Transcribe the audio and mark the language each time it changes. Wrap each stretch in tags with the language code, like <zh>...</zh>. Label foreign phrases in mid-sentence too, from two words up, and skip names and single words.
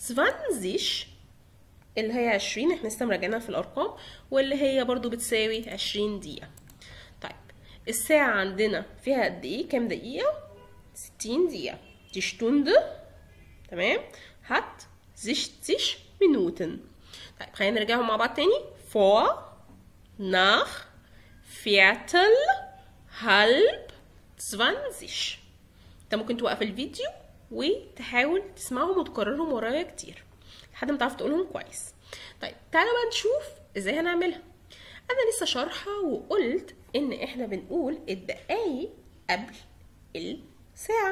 <ar>20 اللي هي 20، احنا لسه مراجعينها في الارقام، واللي هي برضو بتساوي 20 دقيقة. طيب الساعة عندنا فيها قد ايه؟ كام دقيقة؟ 60 دقيقة. دي شتوندة. تمام.</ar> <de>hat 60 Minuten.</de> <ar>طيب خلينا نرجعهم مع بعض تاني.</ar> <de>vor، nach، viertel، halb، 20.</de> <ar>انت ممكن توقف الفيديو وتحاول تسمعهم وتكررهم ورايا كتير لحد ما تعرف تقولهم كويس. طيب تعالوا بقى نشوف ازاي هنعملها. انا لسه شارحه وقلت ان احنا بنقول الدقايق قبل الساعه.</ar>